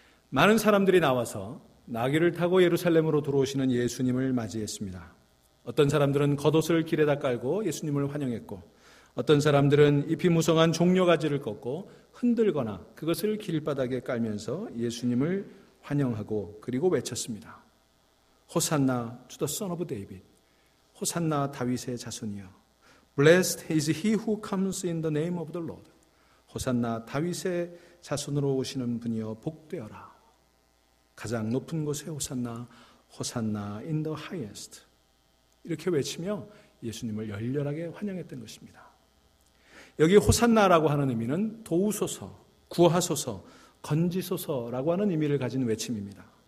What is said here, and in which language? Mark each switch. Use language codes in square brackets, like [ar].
[ko] 많은 사람들이 나와서 나귀를 타고 예루살렘으로 들어오시는 예수님을 맞이했습니다. 어떤 사람들은 겉옷을 길에다 깔고 예수님을 환영했고, 어떤 사람들은 잎이 무성한 종려가지를 꺾고 흔들거나 그것을 길바닥에 깔면서 예수님을 환영하고 그리고 외쳤습니다. [en] 호산나 to the son of David. [ko] 호산나 다윗의 자손이여. [en] Blessed is he who comes in the name of the Lord. [ko] 호산나 다윗의 자손으로 오시는 분이여 복되어라. 가장 높은 곳에 호산나, 호산나 [en] in the highest. [ko] 이렇게 외치며 예수님을 열렬하게 환영했던 것입니다. 여기 호산나라고 하는 의미는 도우소서, 구하소서, 건지소서라고 하는 의미를 가진 외침입니다.